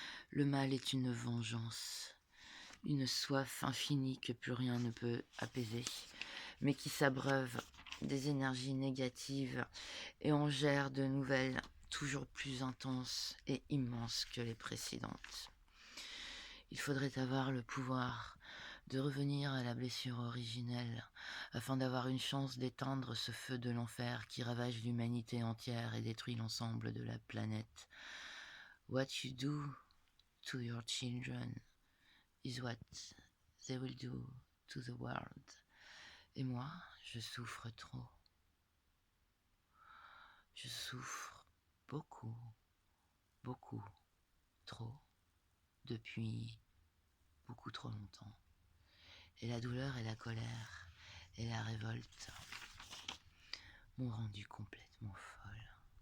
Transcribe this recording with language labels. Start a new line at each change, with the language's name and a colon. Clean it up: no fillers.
French: Le mal est une vengeance, une soif infinie que plus rien ne peut apaiser, mais qui s'abreuve des énergies négatives et en gère de nouvelles toujours plus intenses et immenses que les précédentes. Il faudrait avoir le pouvoir de revenir à la blessure originelle afin d'avoir une chance d'éteindre ce feu de l'enfer qui ravage l'humanité entière et détruit l'ensemble de la planète.
English: What you do to your children is what they will do to the world.
French: Et moi, je souffre trop. Je souffre beaucoup, beaucoup, trop, depuis beaucoup trop longtemps. Et la douleur et la colère et la révolte m'ont rendue complètement folle.